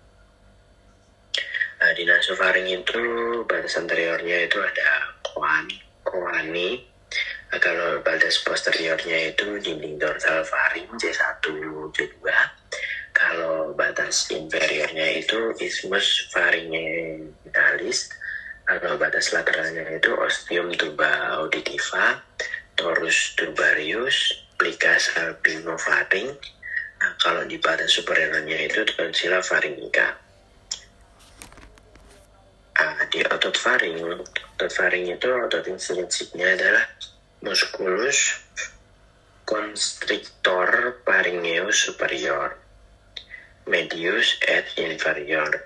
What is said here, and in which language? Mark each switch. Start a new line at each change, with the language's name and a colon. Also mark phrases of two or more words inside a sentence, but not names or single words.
Indonesian: Di nasofaring itu batas anteriornya itu ada coani. Kalau batas posteriornya itu dinding dorsal faring C1, C2. Kalau batas inferiornya itu
Latin: isthmus pharyngealis.
Indonesian: Kalau batas lateralnya itu
Latin: ostium tuba auditiva, torus turbarius, plica salpingofaring.
Indonesian: Kalau di batas superiornya itu
Latin: tonsilla pharyngica.
Indonesian: Di otot faring itu otot intrinsiknya adalah
Latin: musculus constrictor pharyngeus superior, medius et inferior.